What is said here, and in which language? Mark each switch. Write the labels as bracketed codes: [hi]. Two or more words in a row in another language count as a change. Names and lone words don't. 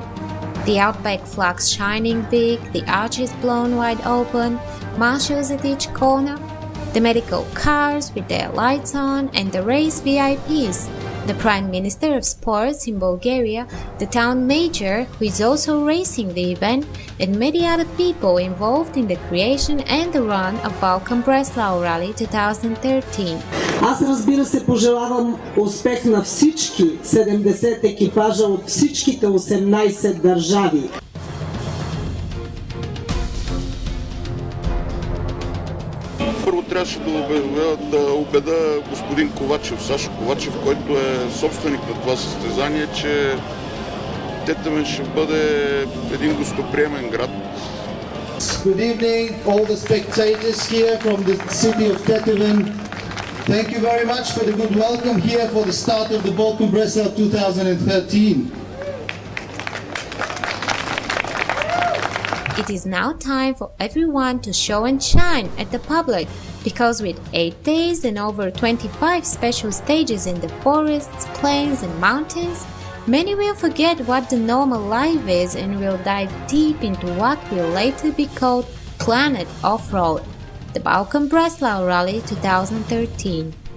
[en] The outback flags shining big, the arches blown wide open, marshals at each corner, the medical cars with their lights on, and the race VIPs. The Prime Minister of Sports in Bulgaria, the town mayor who is also racing the event, and many other people involved in the creation and the run of Balkan Breslau Rally 2013. [bg] Аз, разбира се, пожелавам успех на всички 70 екипажа от всичките 18 държави. Първо трябваше да убеда господин Ковачев, Сашо Ковачев, който е собственик на това състезание, че Тетевен ще бъде един гостоприемен град. [en] Good evening, all the spectators here from the city of Tetovan. Thank you very much for the good welcome here for the start of the Balkan Breslau 2013. It is now time for everyone to show and shine at the public, because with 8 days and over 25 special stages in the forests, plains and mountains, many will forget what the normal life is and will dive deep into what will later be called Planet Off-Road, the Balkan Breslau Rally 2013.